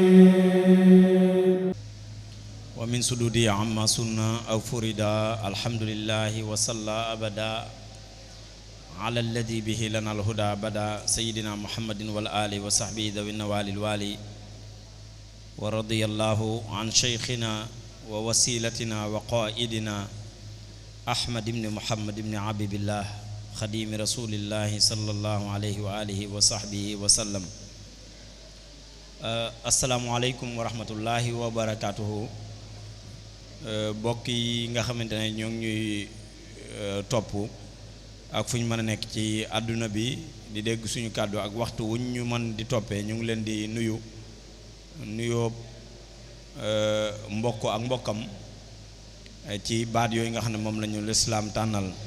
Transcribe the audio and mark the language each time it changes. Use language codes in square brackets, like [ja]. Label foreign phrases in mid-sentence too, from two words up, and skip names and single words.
[ar] ومن سدودي عما سنة أو فردا الحمد لله وصلى أبدا على الذي به لنا الهدى بدا سيدنا محمد والآل وصحبه ذوي النوال الوالي ورضي الله عن شيخنا ووسيلتنا وقائدنا أحمد بن محمد بن عبد الله خديم-رسول الله صلى الله عليه وآله وصحبه وسلم. السلام عليكم ورحمة الله وبركاته. [wo] mbokk yi nga xamante ne ñoo ngi ñuy topp ak fu ñu mën a nekk ci àdduna bi di dégg suñu kàddu ak waxtu wuñ ñu mën di toppee ñu ngi leen di nuyoo mbokk ak mbokkam ci baat yooyu nga xam ne moom lañu lislaam tànnal.